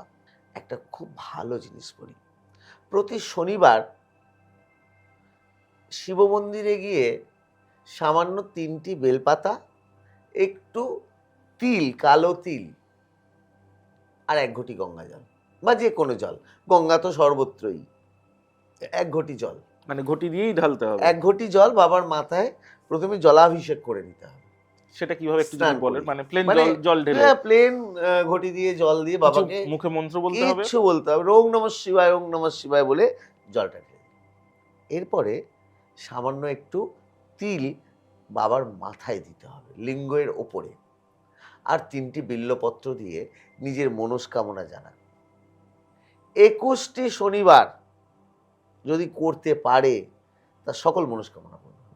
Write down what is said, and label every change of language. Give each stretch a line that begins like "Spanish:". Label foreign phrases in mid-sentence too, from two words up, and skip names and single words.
Bangla: একটা খুব ভালো জিনিস বলি, প্রতি শনিবার শিব মন্দিরে গিয়ে সামান্য 3টি বেলপাতা, একটু তিল, কালো তিল, আর 1 ঘটি গঙ্গা জল বা যে কোনো জল, গঙ্গা তো সর্বত্রই, 1 ঘটি জল, মানে ঘটি দিয়েই ঢালতে হবে? 1 ঘটি জল বাবার মাথায় প্রথমে জলাভিষেক করে নিতে হবে। সেটা কিভাবে একটু যদি স্নান বলেন, করি। মানে প্লেন মানে জল জল ঢেলে? হ্যাঁ, প্লেন ঘটি দিয়ে জল দিয়ে কিছু বাবাকে মুখে মন্ত্র বলতে হবে? কিচ্ছু বলতে হবে,
Sanskrit: ওং নমঃ শিবায়, ওং নমঃ শিবায়
Bangla: বলে জলটা ঢেলে দিই। এরপরে সামান্য একটু তিল বাবার মাথায় দিতে হবে, লিঙ্গের ওপরে, আর 3টি বিল্লপত্র দিয়ে নিজের মনস্কামনা জানান। 21টি শনিবার যদি করতে পারে, তার সকল মনস্কামনা পূর্ণ হবে।